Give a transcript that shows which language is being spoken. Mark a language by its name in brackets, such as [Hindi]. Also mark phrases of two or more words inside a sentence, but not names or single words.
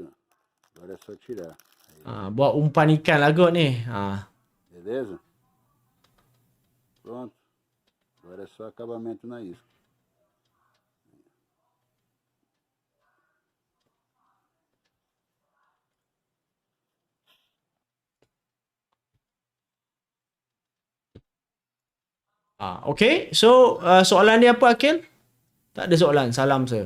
[Portuguese] Agora é só tirar. Aí, [Malay] Buat umpan ikan lah kot ni. [Portuguese] beleza? Pronto. Agora é só acabamento na isca. [English] Okay. [Malay] So, soalan dia apa, Akil? Tak ada soalan. Salam sir.